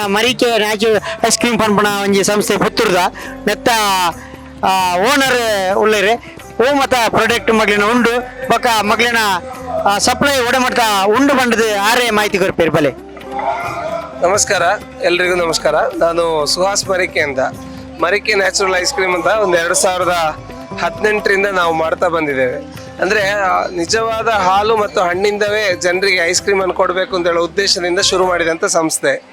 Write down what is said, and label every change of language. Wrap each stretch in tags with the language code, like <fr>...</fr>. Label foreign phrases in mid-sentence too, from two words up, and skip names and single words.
<tcy>ಮರಿಕೆ ನ್ಯಾಚುರಲ್ ಐಸ್ ಕ್ರೀಮ್ ಪನ್ಪಣ ಒಂಜಿ ಸಂಸ್ಥೆ ಪುತ್ತೂರ್ದ ನೆತ್ತ ಓನರ್ ಉಳ್ಳೇರೆ ಓ ಮತ ಪ್ರಾಡಕ್ಟ್ ಮಗ್ಲಿನ ಉಂಡು ಬೊಕ್ಕ ಮಗ್ಲಿನ ಸಪ್ಲೈ ಒಡಮಟ್ಟ ಉಂಡು ಬಂಡದ ಆರೇ ಮಾಹಿತಿ ಕೊರ್ಪೇರು ಬಲೆ.</tcy> <kn>ನಮಸ್ಕಾರ, ಎಲ್ರಿಗೂ ನಮಸ್ಕಾರ. ನಾನು ಸುಹಾಸ್ ಮರಿಕೆ ಅಂತ. ಮರಿಕೆ ನ್ಯಾಚುರಲ್ ಐಸ್ ಕ್ರೀಮ್ ಅಂತ ಒಂದು 2018ರಿಂದ ನಾವು ಮಾಡ್ತಾ ಬಂದಿದ್ದೇವೆ. ಅಂದರೆ ನಿಜವಾದ ಹಾಲು ಮತ್ತು ಹಣ್ಣಿಂದವೇ ಜನರಿಗೆ ಐಸ್ ಕ್ರೀಮನ್ನು ಕೊಡಬೇಕು ಅಂತ ಹೇಳೋ ಉದ್ದೇಶದಿಂದ ಶುರು ಮಾಡಿದಂಥ ಸಂಸ್ಥೆ.</kn>